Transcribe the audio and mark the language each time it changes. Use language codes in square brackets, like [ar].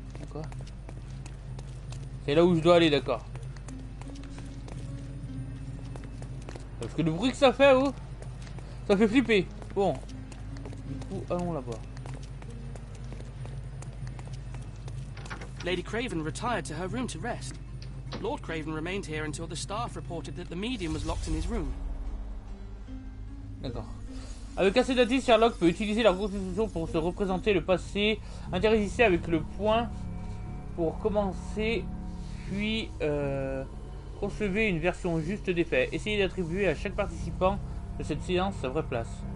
[fr] Quoi? C'est là où je dois aller, d'accord. Parce que le bruit que ça fait, oh, ça fait flipper. Bon, du coup, allons là-bas. [en] Lady Craven retired to her room to rest. Lord Craven remained here until the staff reported that the medium was locked in his room. [fr] D'accord. Avec assez d'indices, Sherlock peut utiliser la reconstitution pour se représenter le passé. Interagissez avec le point pour commencer, puis concevez une version juste des faits. Essayez d'attribuer à chaque participant de cette séance sa vraie place.